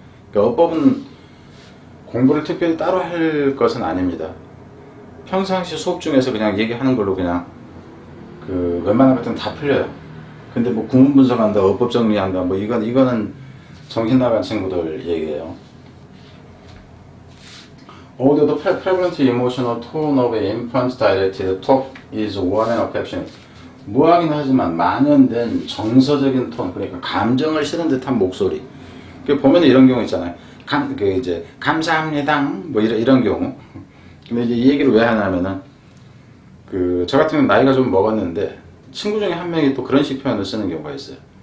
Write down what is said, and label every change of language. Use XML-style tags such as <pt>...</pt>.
<ko>그러니까 어법은 공부를 특별히 따로 할 것은 아닙니다. 평상시 수업 중에서 그냥 얘기하는 걸로 그냥 웬만한 것들은 다 풀려요. 근데 뭐 구문 분석한다, 어법 정리한다, 뭐 이거는 정신 나간 친구들 얘기예요.</ko> <en>Although the prevalent emotional tone of infant directed talk is warm and affectionate.</en> <ko>무하긴 하지만 만연된 정서적인 톤, 그러니까 감정을 실은 듯한 목소리. 보면 이런 경우 있잖아요. 이제 감사합니다. 뭐 이런 경우. 근데 이제 이 얘기를 왜 하냐면은 저 같은 경우는 나이가 좀 먹었는데 친구 중에 한 명이 또 그런 식 표현을 쓰는 경우가 있어요.</ko>